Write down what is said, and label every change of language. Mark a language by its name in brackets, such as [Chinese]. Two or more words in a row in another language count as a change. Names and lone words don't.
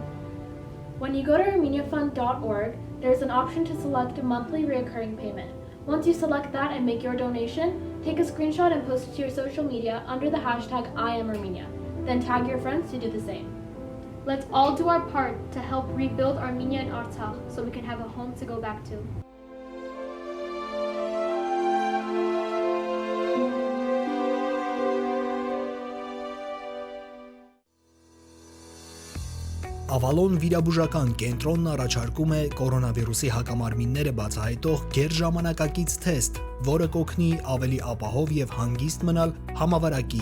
[English] When you go to armeniafund.org, there's an option to select a monthly recurring payment. Once you select that and make your donation, take a screenshot and post it to your social media under the hashtag #IamArmenia. Then tag your friends to do the same. Let's all do our part to help rebuild Armenia and Artsakh so we can have a home to go back to. [Armenian] Ավալոն վիրաբուժական կենտրոնն առաջարկում է կորոնավիրուսի հակամարմինները բացահայտող գերժամանակակից թեստ, որը կօգնի ավելի ապահով եւ հանգիստ մնալ համավարակի